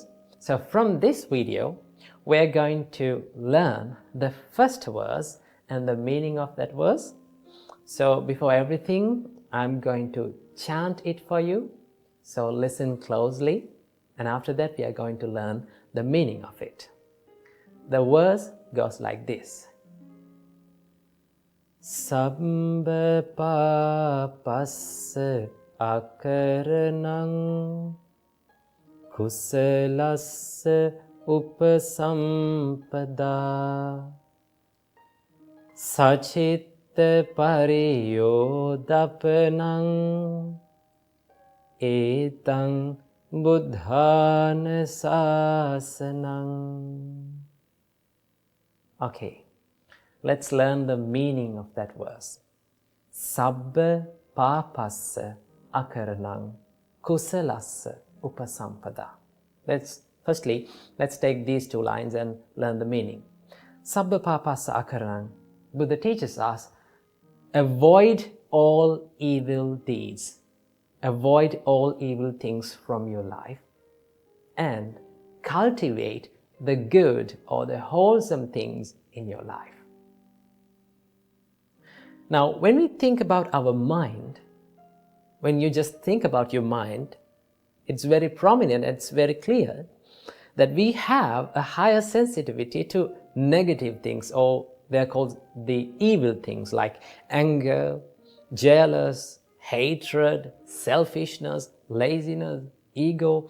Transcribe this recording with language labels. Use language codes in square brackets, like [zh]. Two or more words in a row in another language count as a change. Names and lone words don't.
[en] So from this video, we're going to learn the first verse and the meaning of that verse. So before everything, I'm going to chant it for you. So listen closely, and after that we are going to learn the meaning of it. The verse goes like this. [pi] Sabba papassa akaranang kusalassa upasampada sachitta pariyodapanang etang buddhana sasanang. [en] Okay, let's learn the meaning of that verse. [pi] Sabba papassa akaranang kusalassa upasampada. [en] Let's take these two lines and learn the meaning. [pi] Sabba papassa akaranang. [en] Buddha teaches us, avoid all evil deeds. Avoid all evil things from your life and cultivate the good or the wholesome things in your life. Now, when we think about our mind, when you just think about your mind, it's very prominent, it's very clear that we have a higher sensitivity to negative things, or they're called the evil things like anger, jealous, hatred, selfishness, laziness, ego.